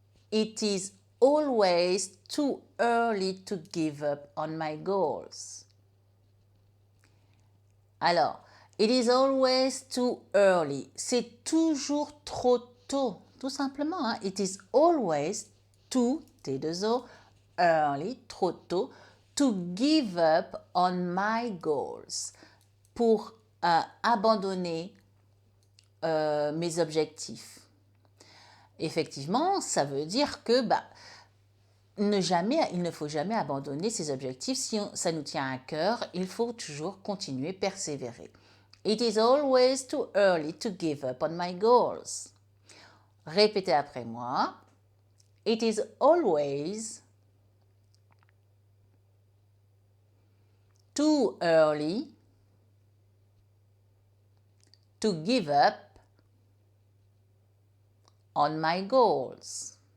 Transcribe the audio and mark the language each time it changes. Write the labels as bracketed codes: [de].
[en] It is always too early to give up on my goals. Alors, it is always too early. [fr] C'est toujours trop tôt, tout simplement. Hein? [en] It is always too, T2O, early, [fr] trop tôt, [en] to give up on my goals. [fr] Pour abandonner mes objectifs. Effectivement, ça veut dire que il ne faut jamais abandonner ses objectifs. Si ça nous tient à cœur, il faut toujours continuer, persévérer. [en] It is always too early to give up on my goals. [fr] Répétez après moi. [en] It is always too early to give up on my goals.